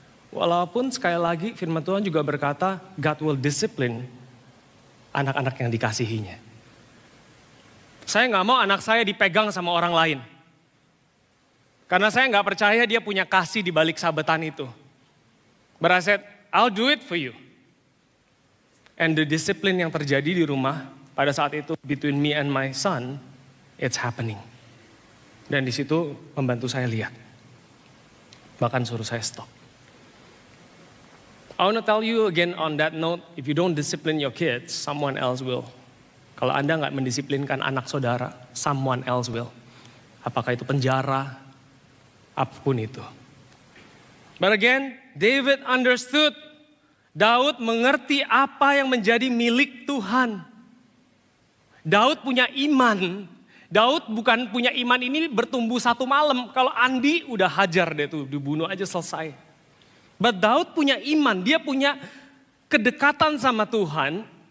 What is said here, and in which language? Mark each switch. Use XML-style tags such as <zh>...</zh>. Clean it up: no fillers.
<id>Walaupun sekali lagi firman Tuhan juga berkata,</id> <en>God will discipline</en> <id>anak-anak yang dikasihinya. Saya nggak mau anak saya dipegang sama orang lain. Karena saya nggak percaya dia punya kasih di balik sabetan itu.</id> <en>But I said, I'll do it for you. And the discipline</en> <id>yang terjadi di rumah, pada saat itu</id> <en>between me and my son, it's happening.</en> <id>Dan di situ pembantu saya lihat. Bahkan suruh saya stop.</id> <en>I want to tell you again on that note, if you don't discipline your kids, someone else will.</en> <id>Kalau Anda nggak mendisiplinkan anak saudara,</id> <en>someone else will.</en> <id>Apakah itu penjara, apapun itu.</id> <en>But again, David understood.</en> <id>Daud mengerti apa yang menjadi milik Tuhan. Daud punya iman. Daud bukan punya iman ini bertumbuh satu malam. Kalau Andi udah hajar deh tuh, dibunuh aja selesai. But Daud punya iman, dia punya kedekatan sama Tuhan.</id>